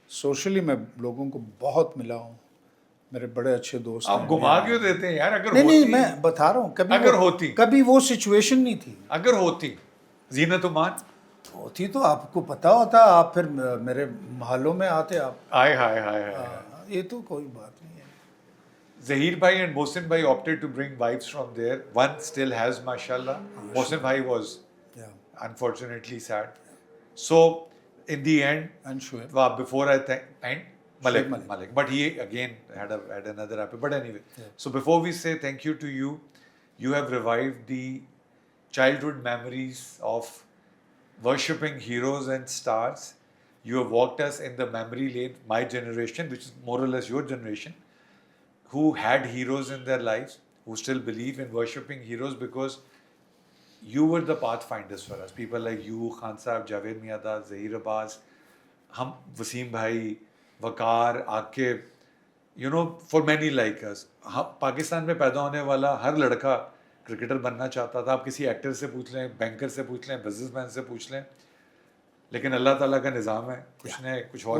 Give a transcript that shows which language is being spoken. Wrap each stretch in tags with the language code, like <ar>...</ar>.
<ur>Socially میں لوگوں کو بہت ملا ہوں، میرے بڑے اچھے دوست. آپ گھما کیوں دیتے ہیں یار؟ اگر نہیں میں بتا رہا ہوں، اگر ہوتی، کبھی وہ سچویشن نہیں تھی. اگر ہوتی زینت امان ہوتی تو آپ کو پتا ہوتا، آپ پھر میرے محلوں میں آتے آپ. ہائے ہائے ہائے ہائے. یہ تو کوئی بات نہیں ہے.</ur> <en>Zahir bhai and Mohsin bhai opted to bring wives from there. One still has, mashallah. Mohsin bhai was unfortunately sad. So, in the end, And Shoaib. before I thank Malik, but he again had another happy. But anyway, so before we say thank you to you, you have revived the childhood memories of worshipping heroes and stars. You have walked us in the memory lane, my generation, which is more or less your generation, who had heroes in their lives, who still believe in worshipping heroes, because you were the pathfinders for us. People like you, Khan Sahab, Javed Miada, Zahir Abbas, hum, Waseem Bhai, Waqar, Aqib, you know, for many like us.</en> <ur>Pakistan میں پیدا ہونے والا ہر لڑکا cricketer بننا چاہتا تھا. آپ کسی ایکٹر سے پوچھ لیں، بینکر سے پوچھ لیں، بزنس مین سے پوچھ لیں، لیکن اللہ تعالیٰ کا نظام ہے، کچھ نے کچھ اور.</ur>